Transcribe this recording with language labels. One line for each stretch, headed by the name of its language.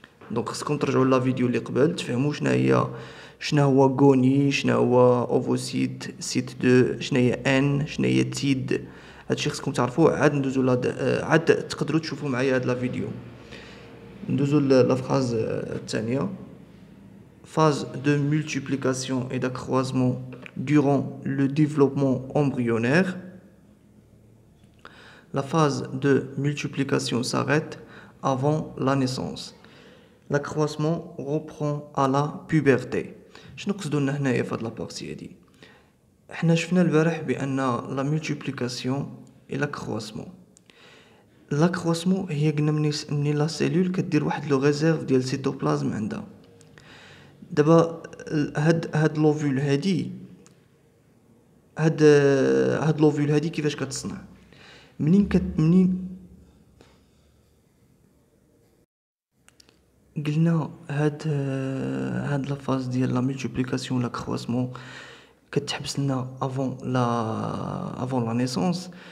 Arabic: دونك خصكم ترجعوا لا فيديو اللي قبل تفهموا شنو هو غوني، شنو هو اوفوسيت سيت 2، شنو هي ان، شنو هي تيد. هادشي خصكم تعرفوه. عاد ندوزو عاد تقدروا تشوفوا معايا هاد لا فيديو. ندوزو لا فراز الثانيه.
French: phase de multiplication et d'accroissement durant le développement embryonnaire. La phase de multiplication s'arrête avant la naissance. L'accroissement reprend à la puberté.
Arabic: شنو قصدو لنا هنايا في هاد لابارتي هادي؟ حنا شفنا البارح بان لا مولتيبليكاسيون اي لاكرواسمون هي قلنا مني لا سيلول كدير واحد لو ريزيرف ديال سيتوبلازم عندها. دابا هاد لوفول هادي، هاد لوفول هادي كيفاش كتصنع؟ منين قلنا هاد لا فاز ديال لا مولتيبليكاسيون لا كرواسمون كتحبس لنا افون لا نيسونس.